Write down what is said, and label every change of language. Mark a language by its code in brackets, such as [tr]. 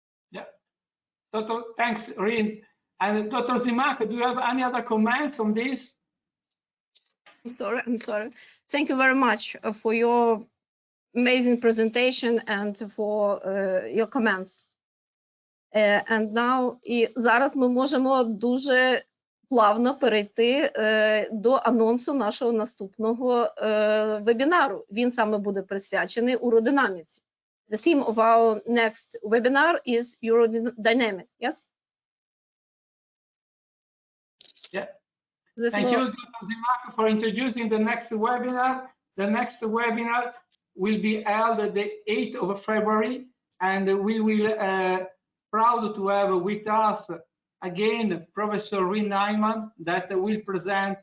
[en] Yeah. Dr. Thanks, Rien. And Dr. Zymak, do you have any other comments on this? I'm sorry. Thank you very much for your amazing presentation and for your comments. And now, [uk] і зараз ми можемо дуже плавно перейти до анонсу нашого наступного вебінару. Він саме буде присвячений уродинаміці. [en] The theme of our next webinar is urodynamic. Yes? Yeah. Thank you, Dr. Zymak, for introducing the next webinar. The next webinar will be held the 8th of February, and we will proud to have with us again Professor Rien Nijman that will present.